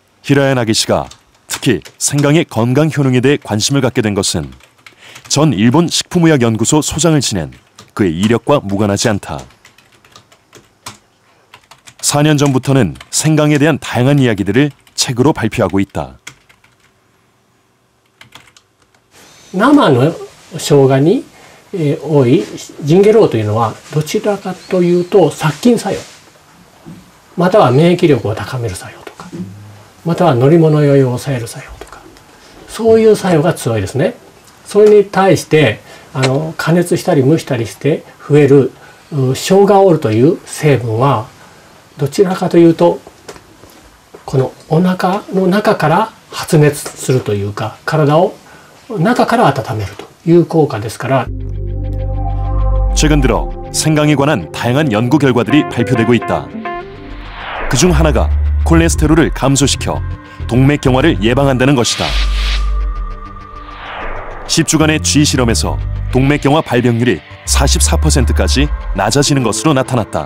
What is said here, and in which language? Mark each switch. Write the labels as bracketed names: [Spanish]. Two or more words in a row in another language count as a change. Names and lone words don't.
[Korean] 히라야 나기 씨가 특히 생강의 건강 효능에 대해 관심을 갖게 된 것은 전 일본 식품의학연구소 소장을 지낸 그의 이력과 무관하지 않다. 4년 전부터는 생강에 대한 다양한 이야기들을 책으로 발표하고 있다. [Japanese] 生の生姜に多いジンゲロウというのはどちらかというと殺菌作用または免疫力を高める作用とかまたは乗り物酔いを抑える作用とかそういう作用が強いですね。それに対して加熱したり蒸したりして増える生姜オールという成分はどちらかというとこのお腹の中から発熱するというか体を中から温めるという効果ですから。 [Korean] 최근 들어 생강에 관한 다양한 연구 결과들이 발표되고 있다. 그중 하나가 콜레스테롤을 감소시켜 동맥경화를 예방한다는 것이다. 10주간의 쥐 실험에서 동맥경화 발병률이 44%까지 낮아지는 것으로 나타났다.